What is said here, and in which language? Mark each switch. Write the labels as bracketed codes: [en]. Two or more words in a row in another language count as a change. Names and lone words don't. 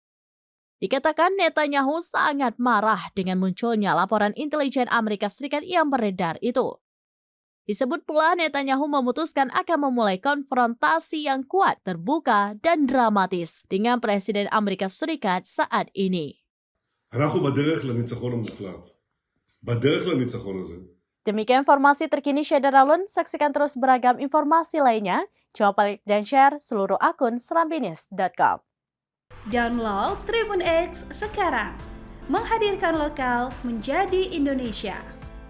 [id] Dikatakan Netanyahu sangat marah dengan munculnya laporan intelijen Amerika Serikat yang beredar itu. Disebut pula Netanyahu memutuskan akan memulai konfrontasi yang kuat, terbuka, dan dramatis dengan Presiden Amerika Serikat saat ini. [he] אנחנו בדרך לניצחון המוחלט. בדרך לניצחון הזה. [id] Demikian informasi terkini Syedar Alun. Saksikan terus beragam informasi lainnya. Coba like dan share seluruh akun serambinews.com. Download Tribun X sekarang. Menghadirkan lokal menjadi Indonesia.